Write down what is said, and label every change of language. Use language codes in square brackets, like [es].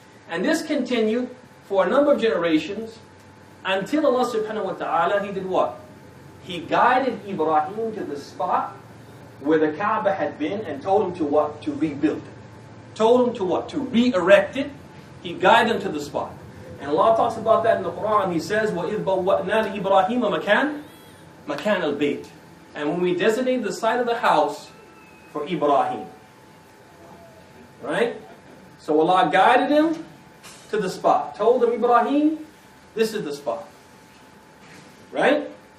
[en] And this continued for a number of generations until Allah subhanahu wa ta'ala, he did what? He guided Ibrahim to the spot where the Kaaba had been and told him to what? To rebuild it. Told him to what? To re-erect it. He guided him to the spot. And Allah talks about that in the Quran. He says, [ar] وَإِذْ بَوَّأْنَا لِإِبْرَاهِيمَ مَكَانَ الْبَيْتِ. [en] And when we designated the site of the house for Ibrahim. Right? So Allah guided him to the spot. Told him, Ibrahim, this is the spot. Right?